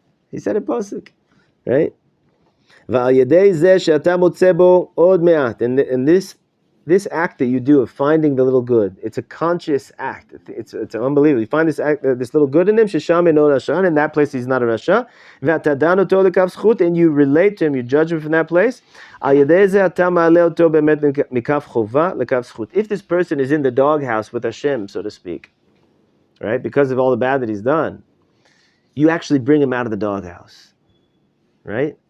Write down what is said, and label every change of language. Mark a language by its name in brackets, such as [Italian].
[English] He said a pasuk, right? [Hebrew] ועל ידי זה שאתה מוצא בו עוד מעט, [English] and this act that you do of finding the little good, it's a conscious act. It's unbelievable. You find this act, this little good in him, [Hebrew] shesham eno rasha, [English] and in that place he's not a rasha. [Hebrew] ואתה דן אותו לכף זכות, [English] and you relate to him, you judge him from that place. [Hebrew] על ידי זה אתה מעלה אותו באמת מכף חובה לכף זכות. [English] If this person is in the doghouse with Hashem, so to speak, right, because of all the bad that he's done, you actually bring him out of the doghouse, right?